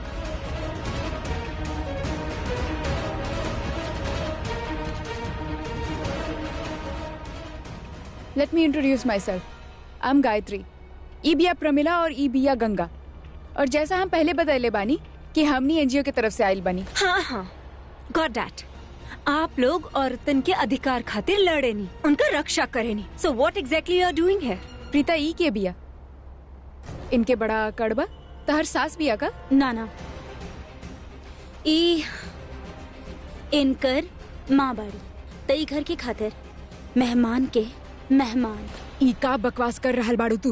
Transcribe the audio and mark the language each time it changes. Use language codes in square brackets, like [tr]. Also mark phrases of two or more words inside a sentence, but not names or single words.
[en] Let me introduce myself. आई एम गायत्री। [bho] ई बिया प्रमिला और ई बिया गंगा। और जैसा हम पहले बतैले बानी कि हमनी एनजीओ की तरफ से आइल बानी। हाँ, [en] Got that. [bho] आप लोग औरतन के अधिकार खातिर लड़ेनी, उनका रक्षा करेनी। [en] So what exactly you are doing है? [bho] प्रीता ई के बिया, इनके बड़ा कड़बा तहर सास बिया का? ना, ई इनकर माँ बाड़ी। तई घर के खातिर मेहमान के मेहमान। ई का बकवास कर रहल बाड़ू तू?